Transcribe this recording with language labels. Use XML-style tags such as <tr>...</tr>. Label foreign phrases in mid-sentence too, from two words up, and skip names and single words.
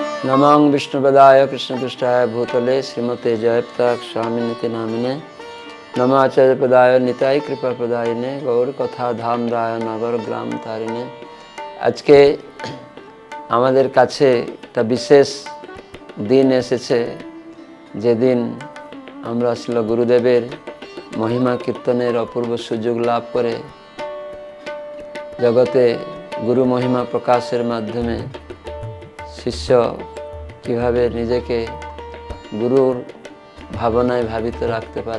<sa>नमः विष्णुपदाय कृष्णपृष्ठाय भूतले श्रीमते जयप्रकाश स्वामिनिति नामिने नमः आचार्यपदाय निताय कृपापदायिने गौर कथा धाम राय नगर ग्राम तारिणे।</sa> <bn>আজকে আমাদের কাছে একটা বিশেষ দিন এসেছে, যেদিন আমরা আসলে গুরুদেবের মহিমা কীর্তনের অপূর্ব সুযোগ লাভ করে জগতে গুরু মহিমা প্রকাশের মাধ্যমে শিষ্য কিভাবে নিজেকে গুরুর ভাবনায় ভাবিত রাখতে পারে।</bn>